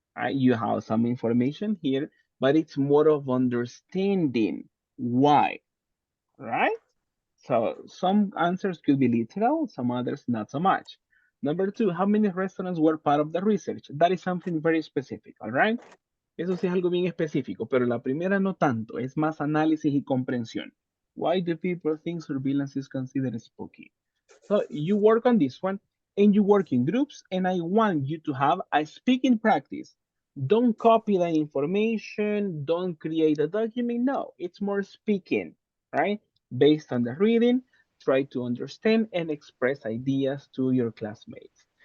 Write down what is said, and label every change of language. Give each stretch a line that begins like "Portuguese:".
English: You have some information here, but it's more of understanding why, right? So some answers could be literal, some others not so much. Number 2, how many restaurants were part of the research? That is something very specific, all right?
Spanish: Eso sí es algo bien específico, pero la primera no tanto, es más análisis y comprensión.
English: Why do people think surveillance is considered spooky? So you work on this one and you work in groups, and I want you to have a speaking practice. Don't copy the information, don't create a document. No, it's more speaking, right? Based on the reading, try to understand and express ideas to your classmates.